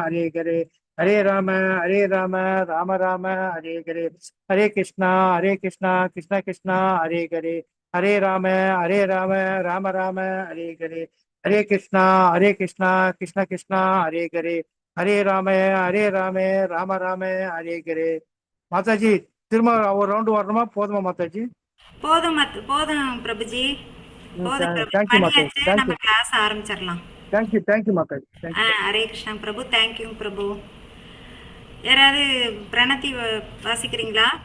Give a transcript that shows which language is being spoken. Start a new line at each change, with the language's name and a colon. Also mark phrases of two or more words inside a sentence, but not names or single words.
Sanskrit: हरे राम राम हरे कृष्णा कृष्ण कृष्ण हरे राम राम हरे कृष्णा कृष्ण राम राम हरे माताजी
Tamil: திரும்ப ஒரு ரவுண்டு வரணுமா போதுமா மாதாஜி போதும் பிரபுஜி, போதும் பிரபு. தேங்க்யூ மாதாஜி மணியாச்சு, நம்ம கிளாஸ் ஆரம்பிச்சிடலாம். தேங்க்யூ மாதாஜி தேங்க்யூ ஹரே கிருஷ்ணா பிரபு. தேங்க்யூ பிரபு. யாராவது பிரணத்தி வாசிக்கிறீங்களா?